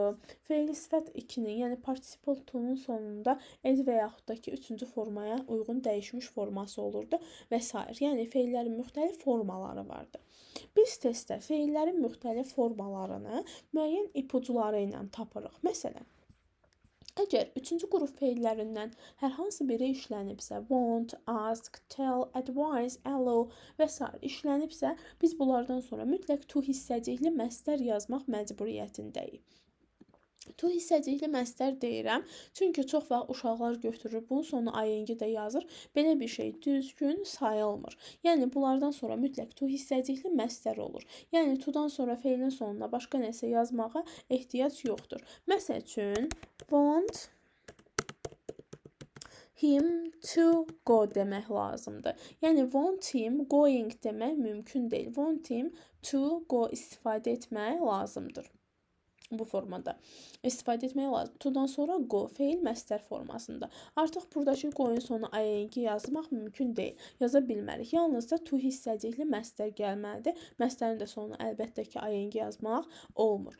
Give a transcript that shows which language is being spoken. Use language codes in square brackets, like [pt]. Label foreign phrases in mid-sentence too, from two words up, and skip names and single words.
[az] Feili sifət 2-nin, yəni [en] participle to- [az] nun sonunda ed və yaxud da ki, 3-cü formaya uyğun dəyişmiş forması olurdu və s. Yəni feillərin müxtəlif formaları vardı. Biz testdə feillərin müxtəlif formalarını müəyyən ipucuları ilə tapırıq. Məsələn, əgər 3-cü qrup feillərindən hər hansı biri işlənibsə, [en] want, ask, tell, advise, allow və s. [az] işlənibsə, biz bunlardan sonra mütləq to hissəcikli məstər yazmaq məcburiyyətindəyik. To hissəcikli məstər deyirəm, çünki çox vaxt uşaqlar götürür, bunun sonu ing də yazır. Belə bir şey düzgün sayılmır. Yəni, bunlardan sonra mütləq to hissəcikli məstər olur. Yəni, todan sonra feilin sonuna başqa nəsə yazmağa ehtiyac yoxdur. Məsəl üçün, [en] want him to go [az] demək lazımdır. Yəni, [en] want him going [az] demək mümkün deyil. [en] Want him to go [az] istifadə etmək lazımdır. Bu formada istifadə etmək lazım. Todan sonra go, feil məstər formasında. Artıq buradakı qoyun sonu ing yazmaq mümkün deyil. Yaza bilmərik. Yalnızca to hissəcikli məstər gəlməlidir. Məstərin də sonuna əlbəttə ki, ing yazmaq olmur.